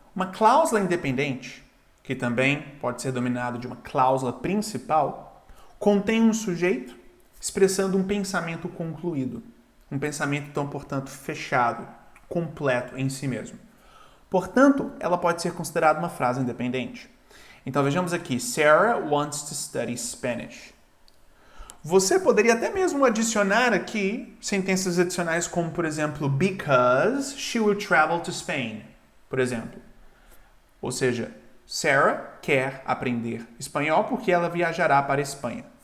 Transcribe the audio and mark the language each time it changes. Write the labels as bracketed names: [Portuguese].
[Portuguese] Uma cláusula independente, que também pode ser denominada de uma cláusula principal, contém um sujeito expressando um pensamento concluído. Um pensamento, então, portanto, fechado, completo em si mesmo. Portanto, ela pode ser considerada uma frase independente. Então, vejamos aqui. [English] Sarah wants to study Spanish. [Portuguese] Você poderia até mesmo adicionar aqui sentenças adicionais como, por exemplo, [English] because she will travel to Spain, [Portuguese] por exemplo. Ou seja, Sarah quer aprender espanhol porque ela viajará para a Espanha.